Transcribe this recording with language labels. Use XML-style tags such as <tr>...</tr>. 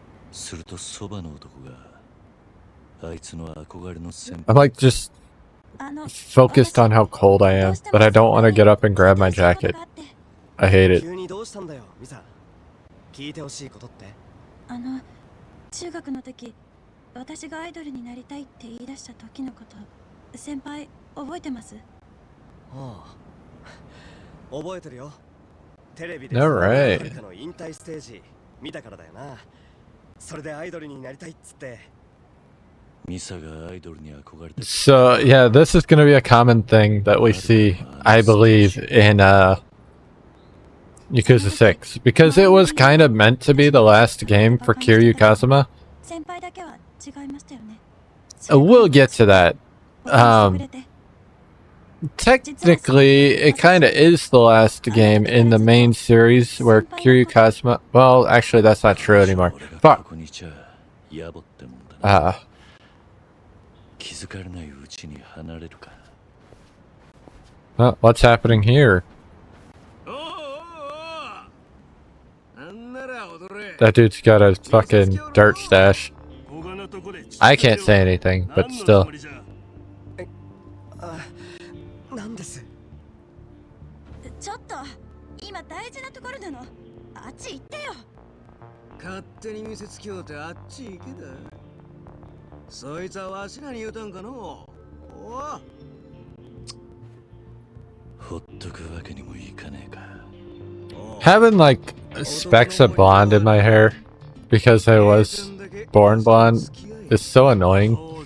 <ja>するとそばの男があいつの憧れの先</ja> <en>I'm like just</en> <ja>あの</ja> <en>focused on how cold I am, but I don't want to get up and grab my jacket. I hate it.</en> <ja>急にどうしたんだよ、ミサ。聞いてほしいことって？中学の時、私がアイドルになりたいって言い出した時のこと、先輩覚えてます？ああ、覚えてるよ。テレビで</ja> <en>Alright.</en> <ja>誰かの引退ステージ見たからだよな。それでアイドルになりたいっつって。ミサがアイドルに憧れて</ja> <en>So yeah, this is going to be a common thing that we see, I believe, in Yakuza 6, because it was kind of meant to be the last game for Kiryu Kazuma.</en> <ja>先輩だけは違いましたよね。</ja> <en>We'll get to that. Technically, it kind of is the last game in the main series where Kiryu Kazuma. Well, actually, that's not true anymore.</en> <ja>俺が</ja> <en>Fuck.</en> <ja>ここにいちゃ野暮ってもんだな。 Uh, 気づかれないうちに離れるか。</ja> <en>What's happening here? That dude's got a fucking dirt stash. I can't say anything, but still.</en> <ja>なんです。ちょっと今大事なところなの。あっち行ってよ。勝手に見せつけようってあっち行けだ。そいつはわしらに言うたんかの。おう。ほっとくわけにもいかねえか。</ja> <en>Having like specks of blonde in my hair because I was born blonde is so annoying.</en>